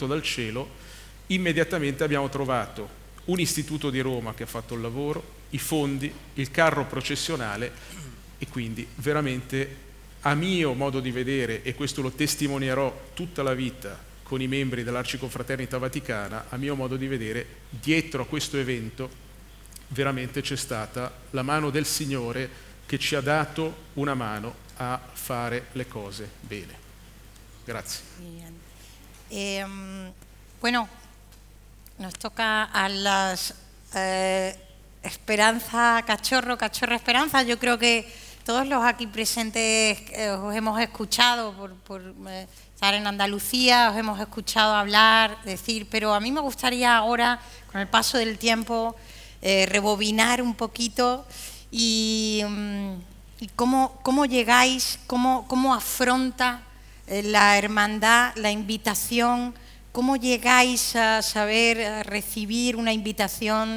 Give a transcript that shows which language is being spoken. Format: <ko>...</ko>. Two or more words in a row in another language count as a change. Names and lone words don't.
<it>dal cielo, immediatamente abbiamo trovato un istituto di Roma che ha fatto il lavoro, i fondi, il carro processionale, e quindi veramente, a mio modo di vedere, e questo lo testimonierò tutta la vita con i membri dell'Arciconfraternita Vaticana, a mio modo di vedere, dietro a questo evento veramente c'è stata la mano del Signore che ci ha dato una mano a fare le cose bene. Grazie.</it> <es>Bueno, nos toca a las Esperanza Cachorro, Cachorra Esperanza. Yo creo que todos los aquí presentes os hemos escuchado por estar en Andalucía, os hemos escuchado hablar, decir, pero a mí me gustaría ahora, con el paso del tiempo, rebobinar un poquito y cómo llegáis, cómo afronta la hermandad, la invitación, cómo llegáis a saber recibir una invitación.</es>